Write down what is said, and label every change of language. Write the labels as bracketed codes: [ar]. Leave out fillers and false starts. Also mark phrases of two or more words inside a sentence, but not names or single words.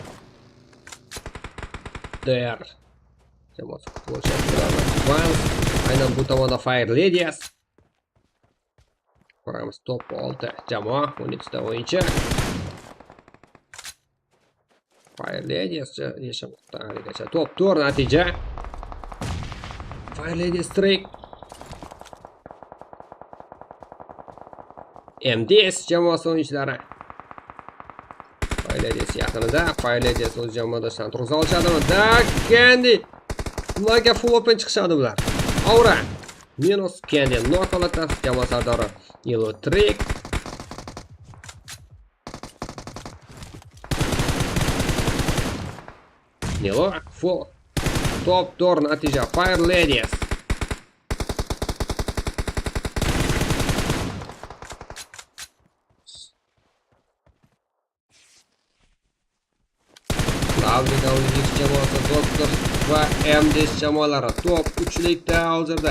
[uz] Der. Jamoasi futbolchilar. Aynan bu tomonda Fire Ladies. Ko'ramiz top 6 jamoa, 12 ta o'yinchi. Fire Ladies yashamoqda haligacha. Top 4 natija. [en] Fire Ladies streak. [uz] MDS jamoasi o'yinchilari. Fire Ladies yaqinida. Fire Ladies o'z jamoadoshidan turg'iza olishadimi? Candy. Ularga [en] full open [uz] chiqishadi bular. Aura. Minus Candy. Nokolatda jamoa sardori. [en] Yellow trick. Yellow full. [uz] Top 4 natija. Fire Ladies. WWX jamoasi Doktor va MDS jamoalari top 3likda hozirda.